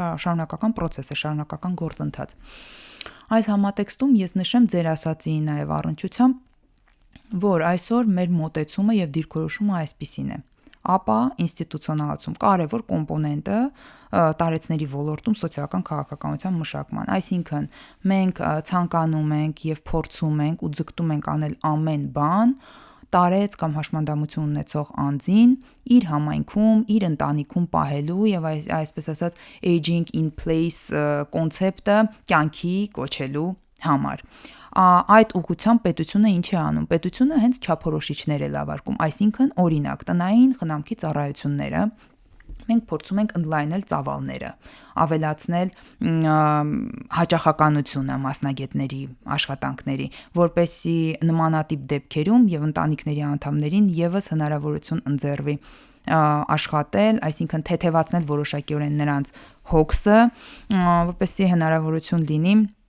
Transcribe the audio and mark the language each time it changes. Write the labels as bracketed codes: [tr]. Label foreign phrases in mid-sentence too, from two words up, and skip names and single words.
[hy] շարունակական process է, շարունակական գործընթաց։ Այս համատեքստում ես նշեմ ձեր ասածի նաև առնչությամբ որ այսօր մեր մոտեցումը եւ դիրքորոշումը այսպիսին է ապա ինստիտուցիոնալացում կարևոր կոմպոնենտը տարեցների ոլորտում սոցիալական քաղաքականության մշակման այսինքն մենք ցանկանում ենք եւ փորձում ենք ու ձգտում ենք անել ամեն բան տարեց կամ հաշմանդամություն ունեցող անձին իր համայնքում, իր ընտանիքում պահելու եւ այսպես ասած [en] aging in place [hy] կոնցեպտը կյանքի կոչելու համար այդ ուղղությամբ պետությունը ինչ է անում պետությունը հենց չափորոշիչներ է լավարկում այսինքն օրինակ տնային խնամքի ծառայությունները մենք փորձում ենք ընդլայնել ծավալները ավելացնել հաճախականությունը մասնագետների աշխատանքների որպեսզի նմանատիպ դեպքերում եւ ընտանիքների անդամներին եւս հնարավորություն ընձեռվի աշխատել, այսինքն թեթևացնել որոշակիորեն նրանց հոգսը, որպեսզի հնարավորություն լինի